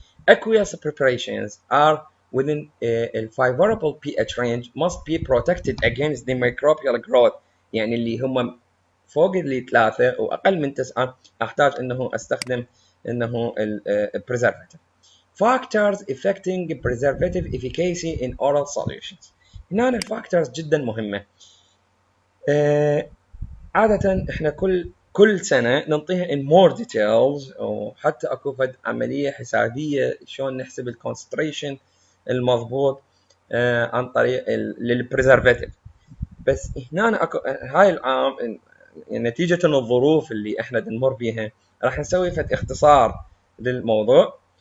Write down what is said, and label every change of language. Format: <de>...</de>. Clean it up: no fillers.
<en>Aqueous preparations are within a favorable pH range must be protected against the microbial growth.</en> <ar>يعني اللي هم فوق اللي 3 واقل من 9 احتاج انه استخدم انه البريزرفاتيف.</ar> <en>Factors affecting preservative efficacy in oral solutions.</en> <ar>هنا الفاكتورز جدا مهمة. عادة احنا كل سنة ننطيها</ar> <en>in more details،</en> <ar>وحتى اكو فد عملية حسابية شلون نحسب الكونسنتريشن المضبوط عن طريق للبريزرفاتيف. بس هنا اكو هاي العام نتيجة الظروف اللي احنا نمر بيها راح نسوي فد اختصار للموضوع.</ar>